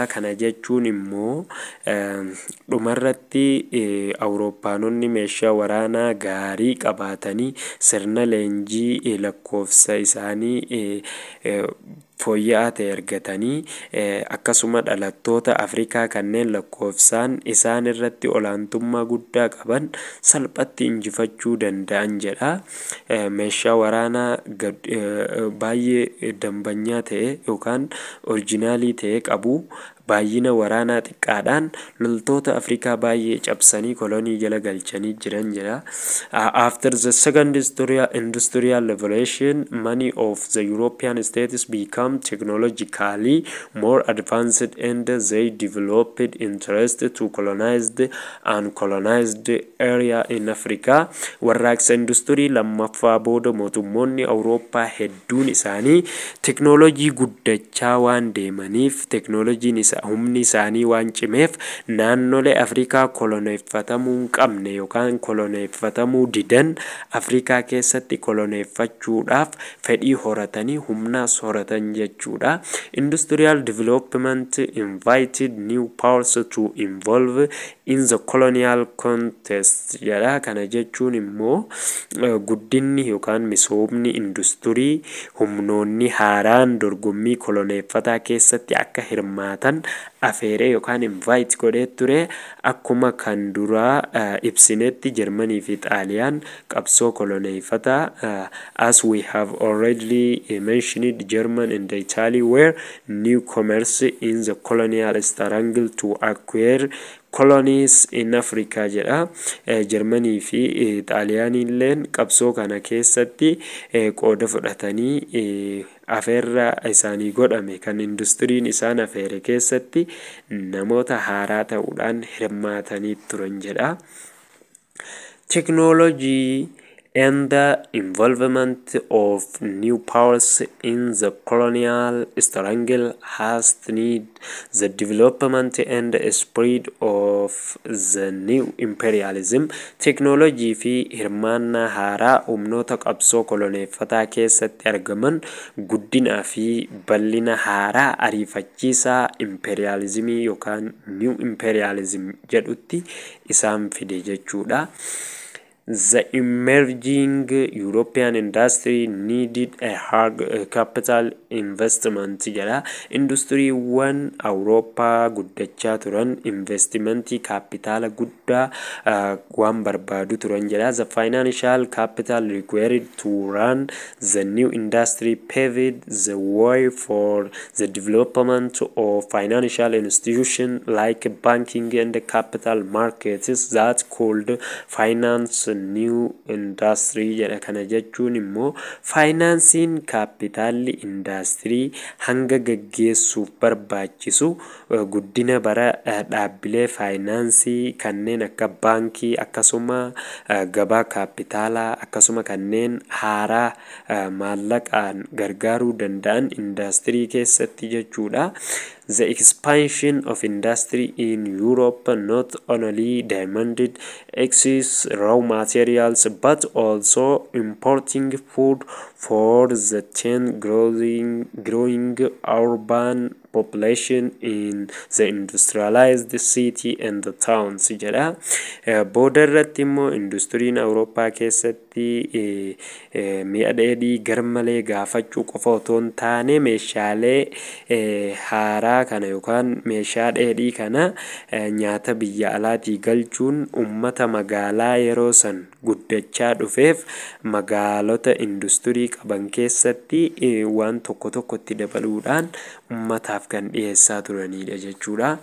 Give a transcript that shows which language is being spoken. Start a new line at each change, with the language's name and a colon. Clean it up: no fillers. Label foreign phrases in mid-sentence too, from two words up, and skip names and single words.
Oromo: Kana jechuun immoo dhumarratti Awurooppaanonni meeshaa waraanaa gaarii qabaatanii sirna leenjii lakkoofsa isaanii fooyya'aa ta'e argatanii akkasuma dhalattoota Afrikaa kanneen lakkoofsaan isaan irratti olaantummaa guddaa qaban salphatti injifachuu danda'an jedha. Meeshaa waraanaa baay'ee dambanyaa ta'e yookaan oriijinaalii ta'e qabu baay'ina waraanaa xiqqaadhaan loltoota Afrikaa baay'ee cabsanii kolonii jala galchanii jiran jedha.
English: After the second industrial revolution, many of the European states became technologically more advanced and they developed interest to colonize the uncolonized area in Africa.
Oromo: Warraaqsa industirii lammaffaa booda mootummoonni Awurooppaa hedduun isaanii teknoolojii guddachaa waan deemaniif teknoolojiin humni isaanii waan cimeef naannolee Afrikaa koloneeffatamuu hin qabne yookaan koloneeffatamuu didan Afrikaa keessatti koloneeffachuudhaaf fedhii horatanii humnaas horatan jechuudha.
English: Industrial development invited new powers to involve in the colonial contest jedha.
Oromo: Kana jechuun immoo guddinni yookaan misoomni industirii humnoonni haaraan dorgommii koloneeffataa keessatti akka hirmaatan afeeree yookaan invite godhee ture. Akkuma kan duraa ibsinetti Jarmanii fi Xaaliyaan qabsoo koloneeffataa
English: as we have already mentioned, German and Italy were newcomers in the colonial struggle to acquire colonies in Africa jedha.
Oromo: Jarmanii fi Xaaliyaanilleen qabsoo kana keessatti qooda fudhatanii afeerra isaanii godhame kan industiriin isaan afeere keessatti namoota haaraa ta'uudhaan hirmaatanii turan jedha.
English: Technology and the involvement of new powers in the colonial struggle has need the development and spread of the new imperialism.
Oromo: Technology fi hirmaannaa haaraa humnoota qabsoo koloneeffataa keessatti argaman guddinaa fi bal'ina haaraa ariifachiisaa imperialismii yookaan
English: new imperialism
Oromo: jedhutti isaan fide jechuudha.
English: The emerging European industry needed a hard capital investment jedha.
Oromo: Industiriiwwan Awurooppaa guddachaa turan investimentii kaapitaala guddaa waan barbaadu turan jedha.
English: The financial capital required to run the new industry paved the way for the development of financial institutions like banking and capital markets that could finance new industry jedha.
Oromo: Kana jechuun immoo faayinaansiin kaapitaalli indaastirii hanga gaggeessuuf barbaachisu guddina bara dhaabbilee faayinaansii kanneen akka baankii akkasuma gabaa kaapitaalaa akkasuma kanneen haaraa maallaqaan gargaaruu danda'an indaastirii keessatti jechuudha.
English: The expansion of industry in Europe not only demanded excess raw materials but also importing food for the growing urban population in the industrialized city and the towns jedha.
Oromo: Booda irratti immoo industiriin Awurooppaa keessatti mi'a dheedhii garmalee gaafachuu qofa otoo hin taane meeshaalee haaraa kana yookaan meeshaa dheedhii kana nyaata biyya alaatii galchuun ummata magaalaa yeroo san guddachaa dhufeef magaalota industirii qaban keessatti waan tokko tokkotti dabaluudhaan ummataaf kan dhiyeessaa turanidha jechuudha.